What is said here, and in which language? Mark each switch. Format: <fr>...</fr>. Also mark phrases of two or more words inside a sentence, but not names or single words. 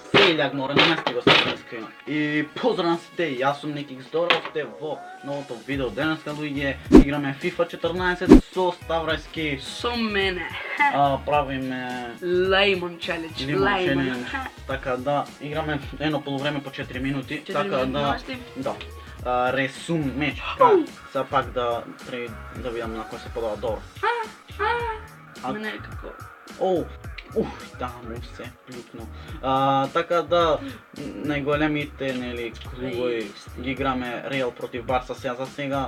<sr>Seljak mora</sr> <mk>намести го се скрина. И поздравам сите, јас сум Некик, здорово сте во новото видео. Денеска луѓе играме FIFA 14 со Ставрајски. Со мене. Правиме</mk> <en>Lemon challenge. Lemon challenge.</en> <mk>Така да играме едно полувреме по 4 минути. Така да. Ресум меч. Сега пак да видам на кој се подава добро. Мене како... Да, му се плюкно. Така да, најголемите клубови ги играме Реал против Барса за сега.</mk>